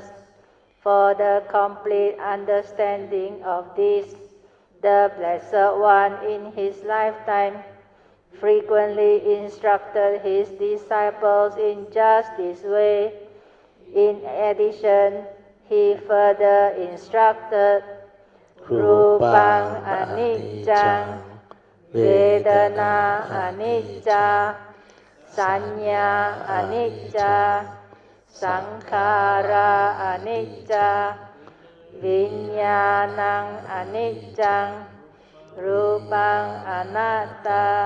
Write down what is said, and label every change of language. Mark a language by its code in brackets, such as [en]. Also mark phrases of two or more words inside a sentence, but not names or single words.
[en] For the complete understanding of this, the Blessed One in his lifetime frequently instructed his disciples in just this way. In addition, he further instructed [pi] Rupang anicca, Vedana anicca, Sanya anicca, Sankhara anicca, Vinyanang anicca, Rupang anatta,